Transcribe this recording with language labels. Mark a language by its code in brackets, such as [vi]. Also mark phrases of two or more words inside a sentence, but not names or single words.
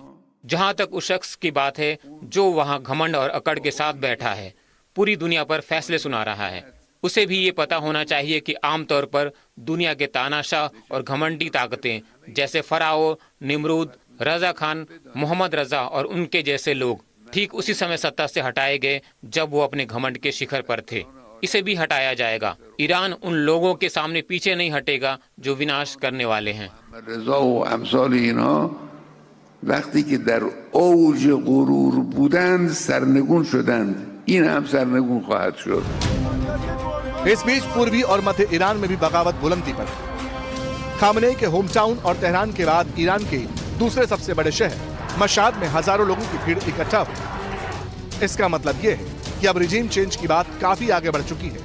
[hi] जहां तक उस शख्स की बात है जो वहां घमंड और अकड़ के साथ बैठा है, पूरी दुनिया पर फैसले सुना रहा है, उसे भी ये पता होना चाहिए कि आमतौर पर दुनिया के तानाशाह और घमंडी ताकतें जैसे फराओ, निमरूद, रजा खान, मोहम्मद रजा और उनके जैसे लोग ठीक उसी समय सत्ता से हटाए गए जब वो अपने घमंड के शिखर पर थे। इसे भी हटाया जाएगा। ईरान उन लोगों के सामने पीछे नहीं हटेगा जो विनाश करने वाले हैं। [fa] وقتی که در اوج غرور بودند سرنگون شدند این هم سرنگون خواهد شد. [hi] इस बीच पूर्वी और मध्य ईरान में भी बगावत बुलंदी पर। खामनेई के होम टाउन और तेहरान के बाद ईरान के दूसरे सबसे बड़े शहर मशाद में हजारों लोगों की भीड़ इकट्ठा हुई। इसका मतलब यह है कि अब [en] regime change [hi] की बात काफी आगे बढ़ चुकी है।